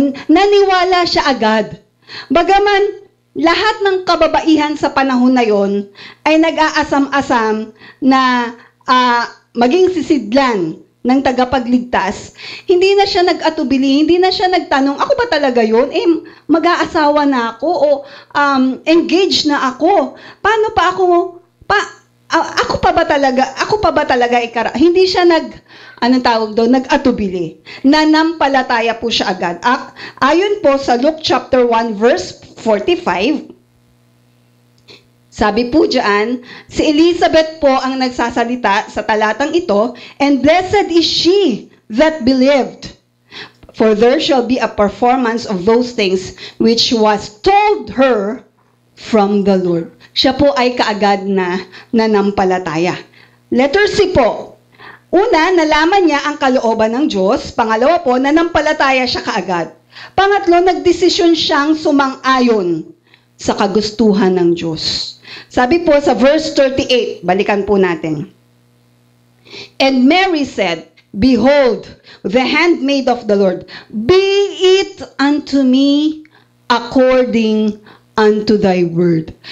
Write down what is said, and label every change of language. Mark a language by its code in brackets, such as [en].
[tl] Naniwala siya agad. Bagaman lahat ng kababaihan sa panahon na yon ay nag-aasam-asam na maging sisidlan ng tagapagligtas, hindi na siya nag-atubili, hindi na siya nagtanong, ako ba talaga yun? Mag-aasawa na ako o engaged na ako. Paano pa ako? Ako pa ba talaga hindi siya nag-atubili. Nanampalataya po siya agad. Ayon po sa Luke chapter 1 verse 45, sabi po dyan, si Elizabeth po ang nagsasalita sa talatang ito, [en] and blessed is she that believed, for there shall be a performance of those things which was told her from the Lord. [tl] Siya po ay kaagad na nanampalataya. Letter C po. Una, nalaman niya ang kalooban ng Diyos. Pangalawa po, nanampalataya siya kaagad. Pangatlo, nagdesisyon siyang sumang-ayon sa kagustuhan ng Diyos. Sabi po sa verse 38, balikan po natin. [en] And Mary said, Behold, the handmaid of the Lord, be it unto me according unto thy word.